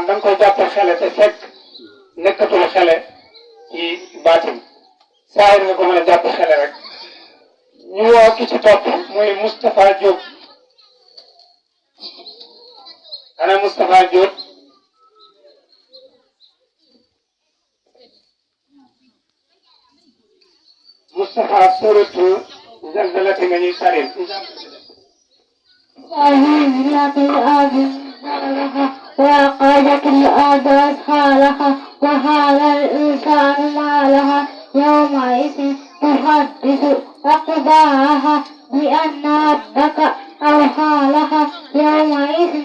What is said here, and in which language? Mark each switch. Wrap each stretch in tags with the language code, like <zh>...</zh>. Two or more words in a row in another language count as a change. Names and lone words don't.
<wo>da nga koy jàppe xele te fekk nekkatul xele ci baatin saayir nga ko mën a jàpp xele rek ñu woo ki ci topp muy Moustapha Diop ana Moustapha Diop Moustapha</wo> <ar>سورة الزلزلة</ar> <wo>nga ñuy saril</wo> <ar>وأخرجت الأرض أثقالها وقال الإنسان ما لها يومئذ تحدث أخبارها بأن ربك أوحى لها يومئذ</ar>